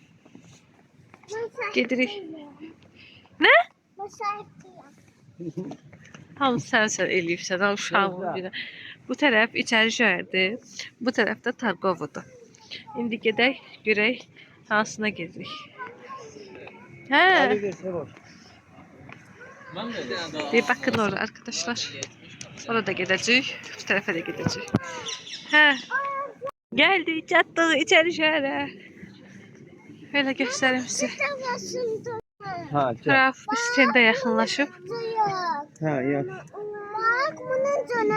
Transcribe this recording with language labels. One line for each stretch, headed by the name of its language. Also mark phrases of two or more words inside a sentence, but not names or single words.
Azerbaijani: Gedirik. Ne? Tam sen eləyirsən, ha uşağın biri. Bu tərəf içəri şəhərdir. Bu tərəf də Targovodur. İndi gedək, görək hansına gedirik. Hə.
Turkish: Hadi gel Sevoş. Bir bakın orada arkadaşlar.
Azerbaijani: Orada gedəcəyik. Bu tərəfə də gedəcəyik. Hə. Geldik, çatdık içəri şəhərə. Belə göstərim sizə.
Turkish: Ha gel.
Azerbaijani: Taraf bir stende yaxınlaşıb. Ha ya.
Turkish: Bak bunun canı.